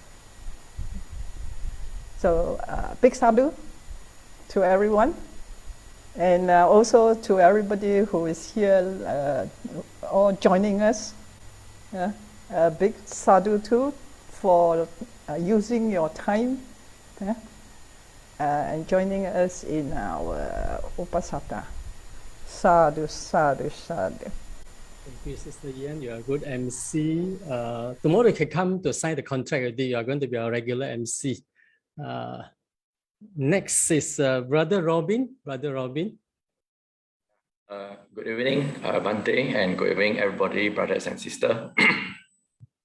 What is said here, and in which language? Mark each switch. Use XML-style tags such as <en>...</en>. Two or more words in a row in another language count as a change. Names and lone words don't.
<en>So big sadhu to everyone, and also to everybody who is here all joining us. A big sadhu too for using your time and joining us in our Uposatha.</en> <pi>Sadhu, sadhu, sadhu.</pi> <en>Thank you, Sister Yan. You are a good MC. Tomorrow you can come to sign the contract already. You are going to be our regular MC. Next is Brother Robin. Brother Robin. Good evening, Bhante, and good evening, everybody, brothers and sisters.</en>